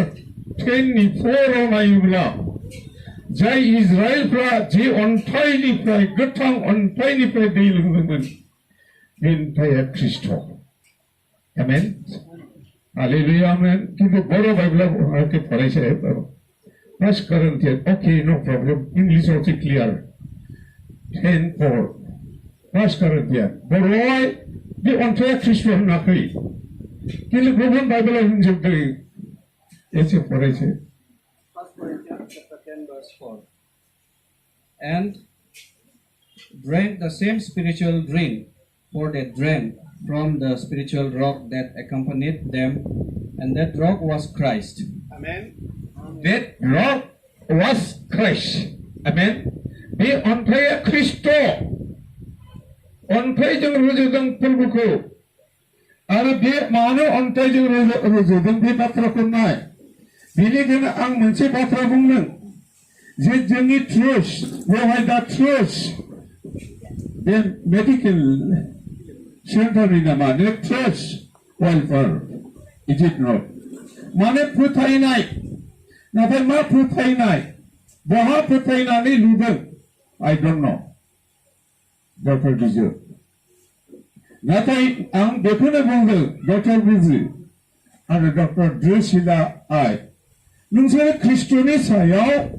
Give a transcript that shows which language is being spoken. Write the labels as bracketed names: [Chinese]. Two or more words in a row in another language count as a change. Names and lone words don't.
[Bodo] 10:4 आव नायोब्ला जाय इजराइलफ्रा जे अन्थाइनिफ्राय गोथां अन्थाइनिफ्राय दै लोंदोंमोन बे अन्थाइया ख्रिस्ट आमेन हालेलुया आमेन किन्तु बर' बाइबेलाव आंखौ फरायसाया 1 Corinthians [English] okay no problem English also clear [Bodo] 10:4 1 Corinthians बर'आव बे अन्थाइया ख्रिस्ट होनाखै किन्तु गुबुन बाइबेलाव होनजोबदों एसे फरायसाया [English] 1 Corinthians chapter 10 verse 4. And drank the same spiritual drink, for they drank from the spiritual rock that accompanied them, and that rock was Christ. Amen. That rock was Christ. Amen. [Bodo] बे अन्थाइया ख्रिस्ट अन्थाइजों रुजुदों फोरबोखौ आरो बे मानो अन्थाइजों रुजुदों बे बाथ्राखौ नाय बेनिखायनो आं मोनसे बाथ्रा बुंदों जे जोंनि ट्रुथ बेवहाय दा ट्रुथ बे मेडिकेल सेन्टारनि नामा ने ट्रुथ वेलफेयार [English] is it not [Bodo] माने फोथायनाय नाथाय मा फोथायनाय बहा फोथायनानै लुदों [English] I don't know [Bodo] डक्टर बिजु नाथाय आं बेखौनो बुंदों डक्टर बिजु आरो डक्टर ड्रेसिला आइ नोंसोर ख्रिस्ट'नि सायाव